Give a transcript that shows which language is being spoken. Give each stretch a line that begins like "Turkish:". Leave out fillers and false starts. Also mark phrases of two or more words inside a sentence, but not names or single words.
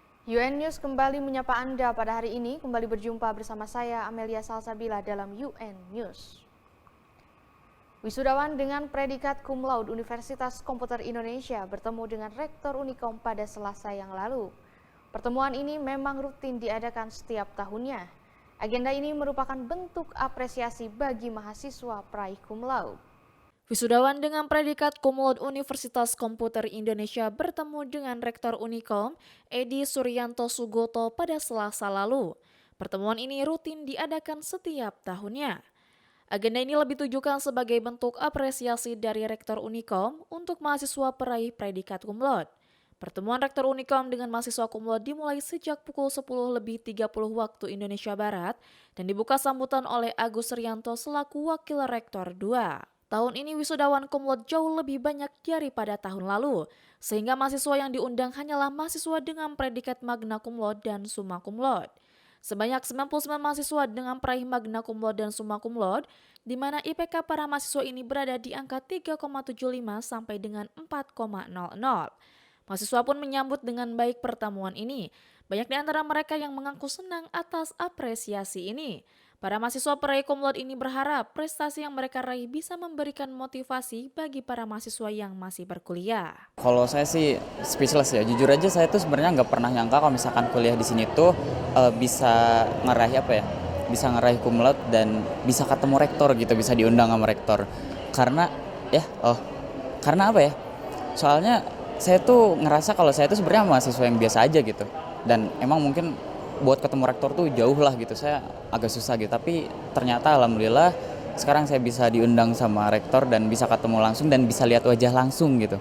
Indonesian: UN News kembali menyapa Anda pada hari ini. Kembali berjumpa bersama saya Amelia Salsabila dalam UN News. Wisudawan dengan predikat
Latin: cum laude
Indonesian: Universitas Komputer Indonesia bertemu dengan Rektor Unikom pada Selasa yang lalu. Pertemuan ini memang rutin diadakan setiap tahunnya. Agenda ini merupakan bentuk apresiasi bagi mahasiswa peraih
Latin: cum laude.
Indonesian: Wisudawan dengan predikat
Latin: cum laude
Indonesian: Universitas Komputer Indonesia bertemu dengan Rektor Unikom, Edi Suryanto Sugoto pada Selasa lalu. Pertemuan ini rutin diadakan setiap tahunnya. Agenda ini lebih ditujukan sebagai bentuk apresiasi dari Rektor Unikom untuk mahasiswa peraih predikat
Latin: cum laude.
Indonesian: Pertemuan Rektor Unikom dengan mahasiswa
Latin: cum laude
Indonesian: dimulai sejak pukul 10.30 waktu Indonesia Barat dan dibuka sambutan oleh Agus Rianto selaku Wakil Rektor 2. Tahun ini wisudawan
Latin: cum laude
Indonesian: jauh lebih banyak daripada tahun lalu, sehingga mahasiswa yang diundang hanyalah mahasiswa dengan predikat
Latin: magna cum laude
Indonesian: dan
Latin: summa cum laude.
Indonesian: Sebanyak 99 mahasiswa dengan peraih
Latin: magna cum laude
Indonesian: dan
Latin: summa cum laude,
Indonesian: di mana IPK para mahasiswa ini berada di angka 3,75 sampai dengan 4,00. Mahasiswa pun menyambut dengan baik pertemuan ini. Banyak di antara mereka yang mengaku senang atas apresiasi ini. Para mahasiswa peraih
Latin: cum laude
Indonesian: ini berharap prestasi yang mereka raih bisa memberikan motivasi bagi para mahasiswa yang masih berkuliah. Kalau saya sih speechless ya, jujur aja saya tuh sebenarnya nggak pernah nyangka kalau misalkan kuliah di sini tuh bisa ngeraih bisa ngeraih
Latin: cum laude
Indonesian: dan bisa ketemu rektor gitu, bisa diundang sama rektor. Karena karena apa ya? Soalnya saya tuh ngerasa kalau saya tuh sebenarnya mahasiswa yang biasa aja gitu. Dan emang mungkin buat ketemu rektor tuh jauh lah gitu, saya agak susah gitu. Tapi ternyata alhamdulillah sekarang saya bisa diundang sama rektor dan bisa ketemu langsung dan bisa lihat wajah langsung gitu.